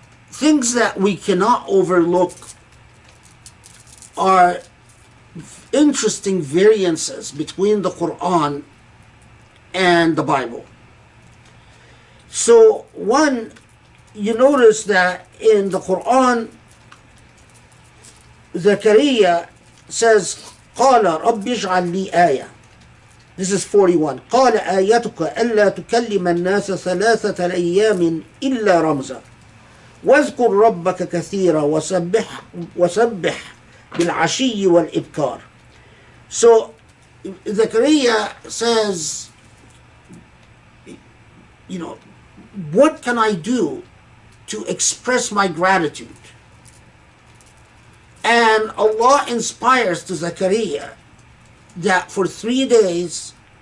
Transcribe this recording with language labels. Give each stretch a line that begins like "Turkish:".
English: Things that we cannot overlook are interesting variances between the Quran and the Bible. So one, you notice that in the Quran, Zakaria says,
Arabic: قال رب اجعل لي آية.
English: This is 41.
Arabic: قال آيتك ألا تكلم الناس 3 أيام إلا رمزا واذكر ربك كثيرا وسبح بالعشي والإبكار.
English: So Zakaria says, you know, what can I do to express my gratitude? And Allah inspires to Zakaria that for 3 days